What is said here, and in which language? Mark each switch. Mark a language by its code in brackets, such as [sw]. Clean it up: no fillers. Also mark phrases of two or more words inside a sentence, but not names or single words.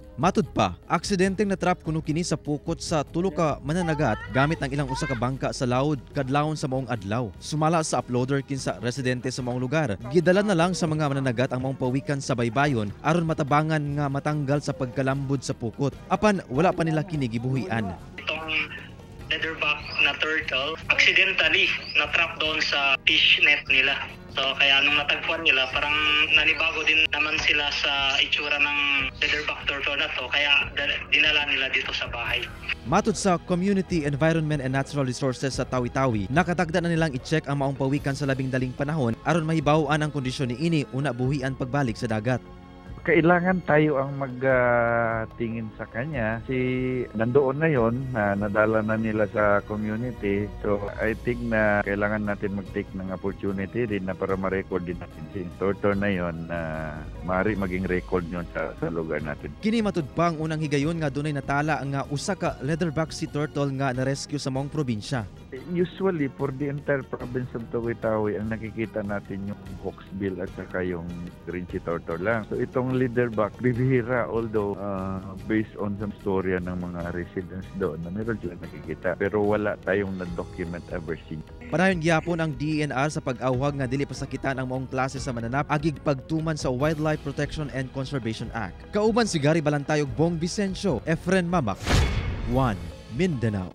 [ceb] Matud pa, aksidenteng natrap kuno kini sa pukot sa tulo ka mananagat gamit ang ilang usa ka bangka sa laod kadlawon sa maong adlaw. Sumala sa uploader kinsa residente sa maong lugar, gidala na lang sa mga mananagat ang maong pawikan sa baybayon aron matabangan nga matanggal sa pagkalambod sa pukot. Apan wala pa nila kini gibuhian. [tl] Leatherback na turtle accidentally na-trap doon sa fish net nila. So kaya nung natagpuan nila, parang nanibago din naman sila sa itsura ng [en] leatherback turtle [tl] na to, kaya dinala nila dito sa bahay. [ceb] Matud sa Community Environment and Natural Resources sa Tawi-Tawi, nakatagda na nilang i-check ang maong pawikan sa labing daling panahon aron mahibaw-an ang kondisyon ni ini una buhian pagbalik sa dagat. [tl] Kailangan tayo ang magtingin sa kanya. Si nandoon na yon, nadala na nila sa community. [en] So I think [tl] na kailangan natin mag-take ng opportunity din na para ma-record din natin si turtle na yon na maaari maging record yun sa lugar natin. [ceb] Kini matud pa ang unang higayon nga dunay natala nga usa ka [en] leatherback sea turtle [ceb] nga na-rescue sa maong probinsya. [en] Usually, for the entire province of Tawi-Tawi, [tl] ang nakikita natin yung hawksbill at saka yung [en] green sea turtle [tl] lang. So itong leatherback, bibihira, [en] although based on some [tl] storya ng mga residents doon na meron sila nakikita. Pero wala tayong na-document [en] ever since. [ceb] Padayon gyapon ang DENR sa pag-awhag nga dili pasakitan ang maong klase sa mananap agig pagtuman sa Wildlife Protection and Conservation Act. Kauban si Gary Balantayog, Bong Vicencio, Efren Mamak, 1 Mindanao.